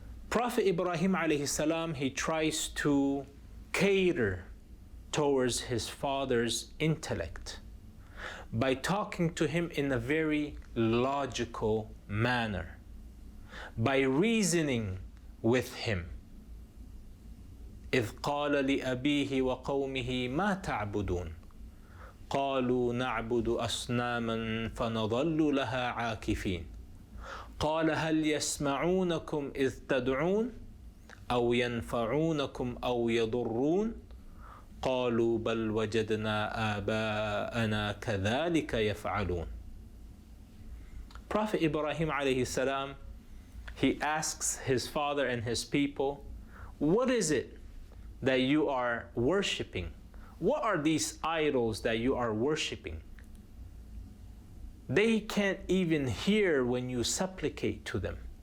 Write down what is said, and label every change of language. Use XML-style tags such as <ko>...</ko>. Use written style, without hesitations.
<en>Prophet Ibrahim alayhi salam, he tries to cater towards his father's intellect by talking to him in a very logical manner, by reasoning with him.</en> <ar>إِذْ قَالَ لِأَبِيهِ وَقَوْمِهِ مَا تَعْبُدُونَ قَالُوا نَعْبُدُ أَصْنَامًا فَنَظَلُّ لَهَا عَاكِفِينَ قال هل يسمعونكم إذ تدعون أو ينفعونكم أو يضرون قالوا بل وجدنا آباءنا كذلك يفعلون.</ar> <en>Prophet Ibrahim alayhi salam, he asks his father and his people, what is it that you are worshipping? What are these idols that you are worshipping? They can't even hear when you supplicate to them.</en>